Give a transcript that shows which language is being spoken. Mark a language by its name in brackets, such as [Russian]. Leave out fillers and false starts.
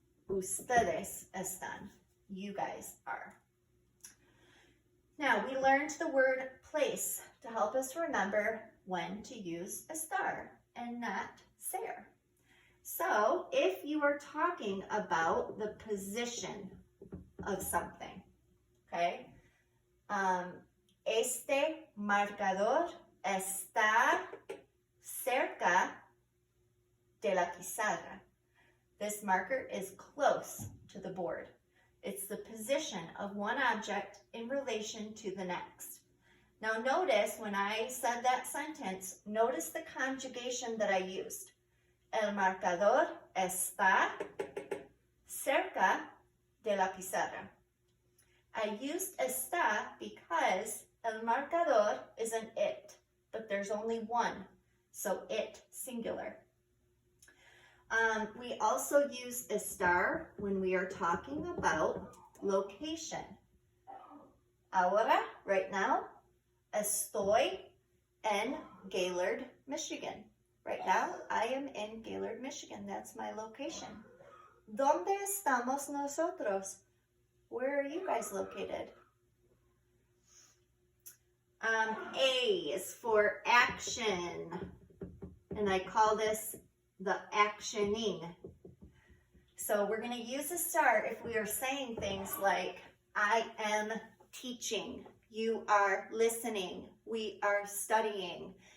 [Spanish] Ustedes están, [English] you guys are. Now, we learned the word place to help us remember when to use estar and not ser. So, if you are talking about the position of something, okay? [Spanish] Este marcador está cerca de la pizarra. [English] This marker is close to the board. It's the position of one object in relation to the next. Now notice when I said that sentence, notice the conjugation that I used. [Spanish] El marcador está cerca de la pizarra. [English] I used está because el marcador is an it, but there's only one, so it singular. We also use estar when we are talking about location. [Spanish] Ahora, [English] right now, [Spanish] estoy en Gaylord, Michigan. [English] Right now, I am in Gaylord, Michigan. That's my location. [Spanish] ¿Dónde estamos nosotros? [English] Where are you guys located? A is for action, and I call this the actioning. So we're going to use estar if we are saying things like, I am teaching, you are listening, we are studying.